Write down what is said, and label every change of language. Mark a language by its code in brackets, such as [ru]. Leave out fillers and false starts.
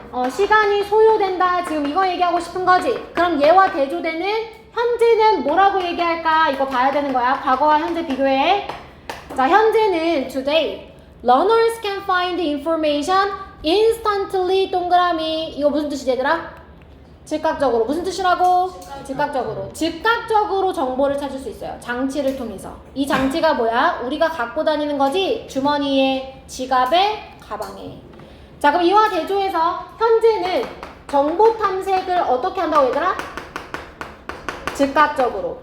[ko] 시간이 소요된다. 지금 이거 얘기하고 싶은 거지. 그럼 얘와 대조되는 현재는 뭐라고 얘기할까? 이거 봐야 되는 거야. 과거와 현재 비교해. 자, 현재는 today. [en] Learners can find information instantly. [ko] 동그라미. 이거 무슨 뜻이지 얘들아? 즉각적으로. 무슨 뜻이라고? 즉각적으로 정보를 찾을 수 있어요. 장치를 통해서. 이 장치가 뭐야? 우리가 갖고 다니는 거지? 주머니에, 지갑에, 가방에. 자, 그럼 이와 대조해서 현재는 정보 탐색을 어떻게 한다고 얘들아? 즉각적으로.